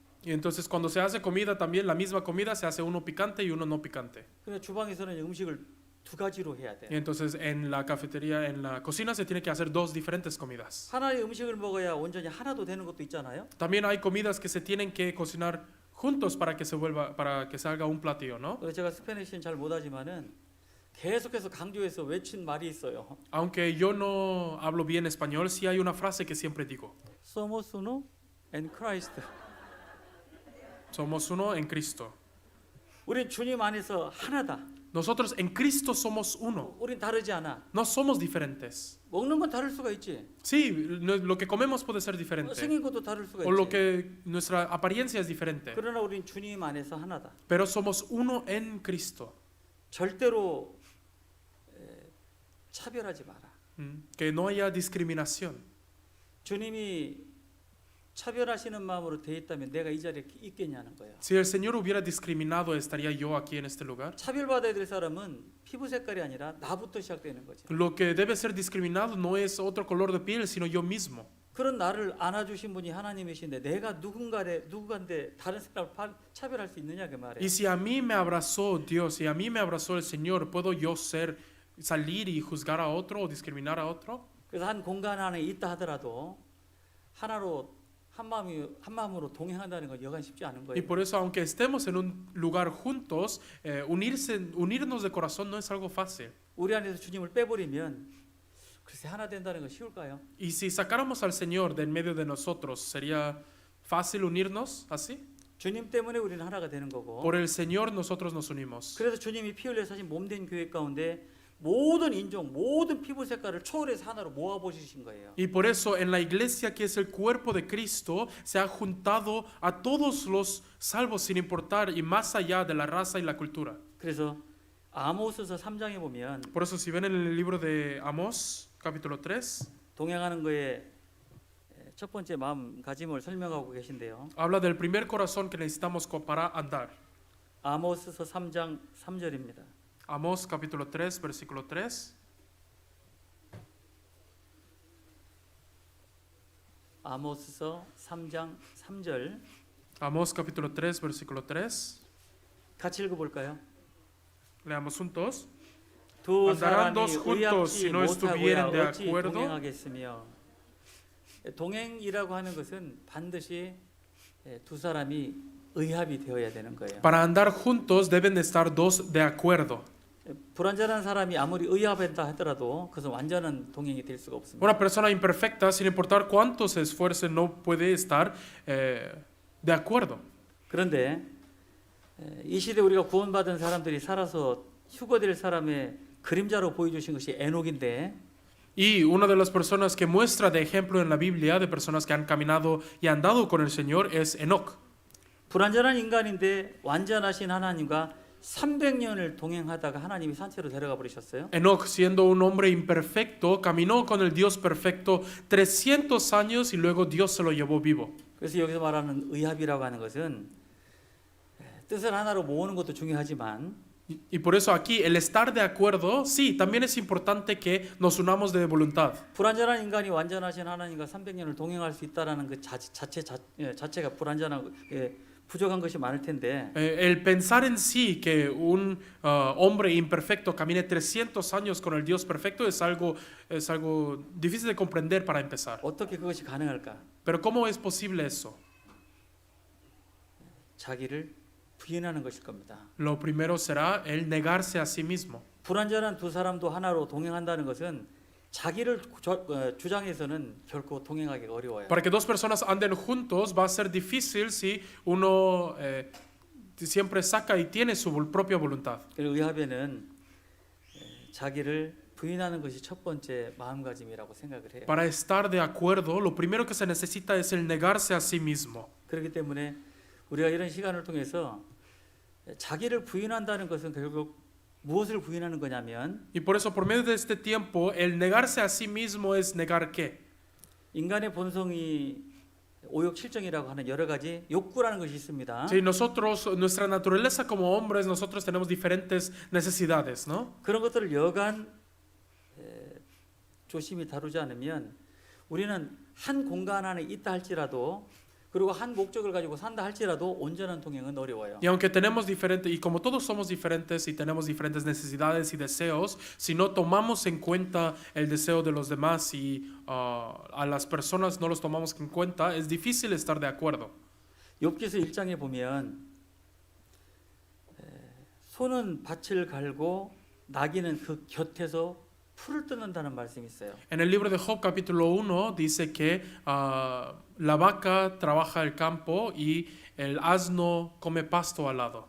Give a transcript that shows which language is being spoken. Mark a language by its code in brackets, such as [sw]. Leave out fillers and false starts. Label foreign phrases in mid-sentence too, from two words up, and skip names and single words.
[es] Y entonces cuando se hace comida también, la misma comida se hace uno picante y uno no picante. [ko] 그래서 주방에서는 음식을 두 가지로 해야 [es] Y [ko] 돼요. [es] entonces en la cafetería, en la cocina se tiene que hacer dos diferentes comidas. [ko] 하나의 음식을 먹어야 온전히 하나도 되는 것도 있잖아요. [es] También hay comidas que se tienen que cocinar juntos para que salga un platillo, ¿no? [ko] 그래서 제가 스페니쉬는 잘 못하지만은 계속해서 강조해서 외친 말이 있어요. [es] Aunque yo no hablo bien español, sí hay una frase que siempre digo. Somos uno en Christ. Somos uno en Cristo. [ko] 우린 주님 안에서 하나다. [es] Nosotros en Cristo somos uno. [ko] 우린 다르지 않아. [es] No somos diferentes. [ko] 먹는 건 다를 수가 있지. [es] Sí, lo que comemos puede ser diferente. [ko] 생긴 것도 다를 수가 [es] O lo [ko] 있지. [es] que nuestra apariencia es diferente. [ko] 그러나 우린 주님 안에서 하나다. [es] Pero somos uno en Cristo. [ko] 절대로 차별하지 마라. [es] Que no haya discriminación. [ko] 주님이 차별하시는 마음으로 돼 있다면 내가 이 자리에 있겠냐는 거예요. [es] Si el Señor hubiera discriminado, ¿estaría yo aquí en este lugar? [ko] 차별받아야 될 사람은 피부 색깔이 아니라 나부터 시작되는 거죠. [es] Lo que debe ser discriminado no es otro color de piel, sino yo mismo. [ko] 그런 나를 안아주신 분이 하나님이신데 내가 누군가인데 다른 색깔을 차별할 수 있느냐 그 말이에요. [es] Y si a mí me abrazó Dios, y a mí me abrazó el Señor, ¿puedo yo salir y juzgar a otro o discriminar a otro? [ko] 그래서 한 공간 안에 있다 하더라도 하나로 한 마음으로 동행한다는 건 여간 쉽지 않은 [es] Y [ko] 거예요. [es] por eso, aunque estemos en un lugar juntos, unirnos de corazón no es algo fácil. [ko] 우리 안에서 주님을 빼버리면 글쎄 하나 된다는 건 쉬울까요? [es] Y si sacáramos al Señor de en medio de nosotros, ¿sería fácil unirnos así? [ko] 주님 때문에 우리는 하나가 되는 거고. [es] Por el Señor nosotros nos unimos. [ko] 그래서 주님이 피 흘려 사신 몸된 교회 가운데 모든 인종, 모든 피부 색깔을 초월해서 하나로 모아 보시신 거예요. [es] Y por eso en la iglesia que es el cuerpo de Cristo se ha juntado a todos los salvos sin importar y más allá de la raza y la cultura. [ko] 그래서 아모스서 3장에 보면 [es] Por eso si ven en el libro de Amós, capítulo 3, [ko] 동행하는 거에 첫 번째 마음가짐을 설명하고 계신데요. [es] habla del primer corazón que necesitamos para andar. [ko] 아모스서 3장 3절입니다. [es] Amós capítulo 3, versículo 3. [ko] 아모스서 3장 3절 [es] Amós capítulo 3, versículo 3. [ko] 같이 읽어볼까요? [es] Leamos juntos. [ko] 두 [es] Andarán [ko] 사람이 [es] dos juntos [ko] 의합지 [es] si no [ko] 못하고야 [es] estuvieren de [ko] 어찌 [es] acuerdo. [ko] 동행하겠으며 동행이라고 하는 것은 반드시 두 사람이 의합이 되어야 되는 거예요. [es] Para andar juntos deben de estar dos de acuerdo. [ko] 불완전한 사람이 아무리 의합한다 하더라도 그것은 완전한 동행이 될 수가 없습니다. [es] Una persona imperfecta, sin importar cuánto se esfuerce, no puede estar de acuerdo. [ko] 그런데 이 시대 우리가 구원받은 사람들이 살아서 휴거될 사람의 그림자로 보여주신 것이 에녹인데 [es] Y una de las personas que muestra de ejemplo en la Biblia de personas que han caminado y andado con el Señor es Enoc. [ko] 불완전한 인간인데 완전하신 하나님과 300년을 동행하다가 하나님이 산채로 데려가 버리셨어요. [es] Enoc, siendo un hombre imperfecto, caminó con el Dios perfecto 300 años y luego Dios se lo llevó vivo. [ko] 그래서 여기서 말하는 의합이라고 하는 것은 뜻을 하나로 모으는 것도 중요하지만 [es] Y por eso aquí el estar de acuerdo, sí, también es importante que nos unamos de voluntad. [ko] 불완전한 인간이 완전하신 하나님과 300년을 동행할 수 있다라는 그 자체가 불완전하고 부족한 것이 많을 텐데 [es] El pensar en sí que un hombre imperfecto camine 300 años con el Dios perfecto es algo difícil de comprender para empezar. [ko] 어떻게 그것이 가능할까? [es] Pero ¿cómo es posible eso? [ko] 자기를 부인하는 것일 겁니다. [es] Lo primero será el negarse a sí mismo. [ko] 불완전한 두 사람도 하나로 동행한다는 것은 자기를 주장해서는 결코 동행하기 어려워요. [es] Para que dos personas anden juntos va a ser difícil si uno siempre saca y tiene su propia voluntad. [ko] 그리고 의합에는 자기를 부인하는 것이 첫 번째 마음가짐이라고 생각을 해요. [es] Para estar de acuerdo, lo primero que se necesita es el negarse a sí mismo. [ko] 그렇기 때문에 우리가 이런 시간을 통해서 자기를 부인한다는 것은 결국 무엇을 부인하는 거냐면 [es] Y por eso, por medio de este tiempo, el negarse a sí mismo es negar qué? [ko] 인간의 본성이 오욕칠정이라고 하는 여러 가지 욕구라는 것이 있습니다. [es] Si nosotros, nuestra naturaleza como hombres, nosotros tenemos diferentes necesidades, ¿no? [ko] 그런 것들을 여간 조심히 다루지 않으면 우리는 한 공간 안에 있다 할지라도 그리고 한 목적을 가지고 산다 할지라도 온전한 동행은 어려워요. [es] Y aunque tenemos diferentes, y como todos somos diferentes y tenemos diferentes necesidades y deseos, si no tomamos en cuenta el deseo de los demás y a las personas no los tomamos en cuenta, es difícil estar de acuerdo. [ko] 욥기서 1장에 보면 소는 밭을 갈고 나귀는 그 곁에서 풀을 뜯는다는 말씀이 있어요. [es] En el libro de Job capítulo 1 dice que la vaca trabaja el campo y el asno come pasto al lado.